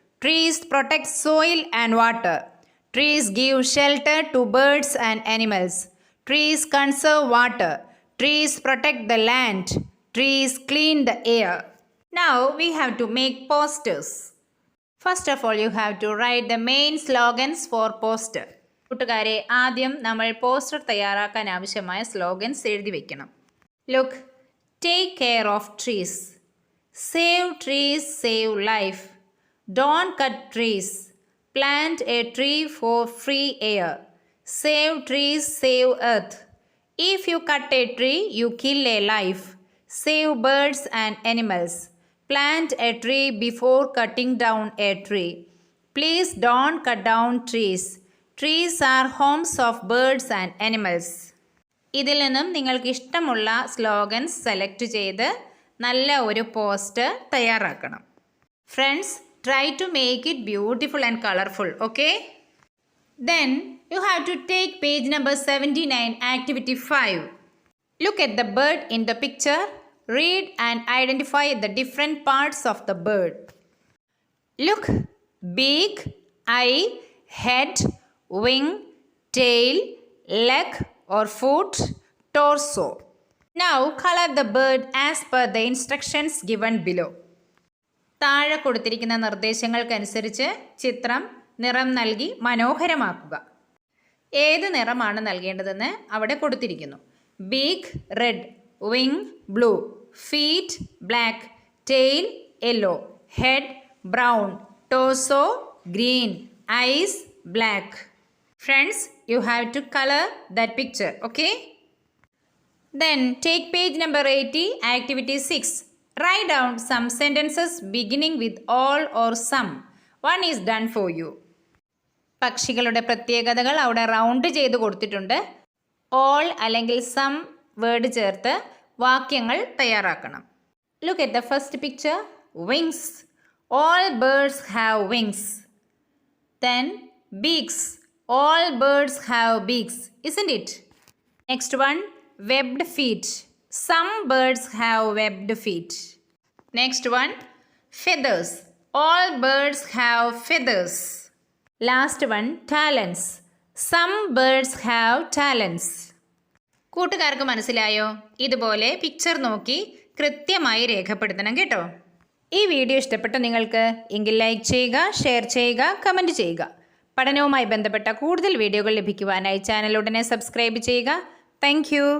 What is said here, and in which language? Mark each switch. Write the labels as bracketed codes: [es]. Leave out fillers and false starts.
[en] Trees protect soil and water. Trees give shelter to birds and animals. Trees conserve water. Trees protect the land. Trees clean the air. Now we have to make posters. First of all, you have to write the main slogans for poster. [ml] കൂട്ടുകാരെ, ആദ്യം നമ്മൾ poster തയ്യാറാക്കാൻ ആവശ്യമായ slogans എഴുതി വയ്ക്കണം. [en] Look, take care of trees. Save trees, save life. Don't cut trees. Plant a tree for free air. Save trees, save earth. If you cut a tree, you kill a life. Save birds and animals. Plant a tree before cutting down a tree. Please don't cut down trees. Trees are homes of birds and animals. [ml] ഇതിൽ നിന്നും നിങ്ങൾക്ക് ഇഷ്ടമുള്ള slogans select ചെയ്ത് നല്ല ഒരു poster തയ്യാറാക്കണം. [en] Friends, try to make it beautiful and colorful, okay? Then you have to take page number 79, activity 5. Look at the bird in the picture. Read and identify the different parts of the bird. Look, beak, eye, head, wing, tail, leg or foot, torso. Now color the bird as per the instructions given below. [ml] താഴെ കൊടുത്തിരിക്കുന്ന നിർദ്ദേശങ്ങൾക്കനുസരിച്ച് ചിത്രം നിറം നൽകി മനോഹരമാക്കുക. ഏത് നിറമാണ് നൽകേണ്ടതെന്ന് അവിടെ കൊടുത്തിരിക്കുന്നു. [en] Beak red, wing blue, feet black, tail yellow, head brown, torso green, eyes black. Friends, you have to color that picture, okay? Then take page number 80, activity 6. Write down some sentences beginning with all or some. One is done for you. [ml] പക്ഷികളുടെ പ്രത്യേകതകൾ അവിടെ round ചെയ്ത് കൊടുത്തിട്ടുണ്ട്. All അല്ലെങ്കിൽ some word ചേർത്ത് വാക്യങ്ങൾ തയ്യാറാക്കണം. [en] Look at the first picture. Wings. All birds have wings. Then beaks. All birds have beaks, isn't it? Next one, webbed feet. Some birds have webbed feet. Next one, feathers. All birds have feathers. Last one, talents. Some birds have talents. [ml] കൂട്ടുകാർക്ക് മനസ്സിലായോ? ഇതുപോലെ picture നോക്കി കൃത്യമായി രേഖപ്പെടുത്തണം കേട്ടോ. ഈ video ഇഷ്ടപ്പെട്ട നിങ്ങൾക്ക് എങ്കിൽ ലൈക്ക് ചെയ്യുക, ഷെയർ ചെയ്യുക, കമൻറ്റ് ചെയ്യുക. പഠനവുമായി ബന്ധപ്പെട്ട കൂടുതൽ വീഡിയോകൾ ലഭിക്കുവാനായി ചാനൽ ഉടനെ സബ്സ്ക്രൈബ് ചെയ്യുക. താങ്ക്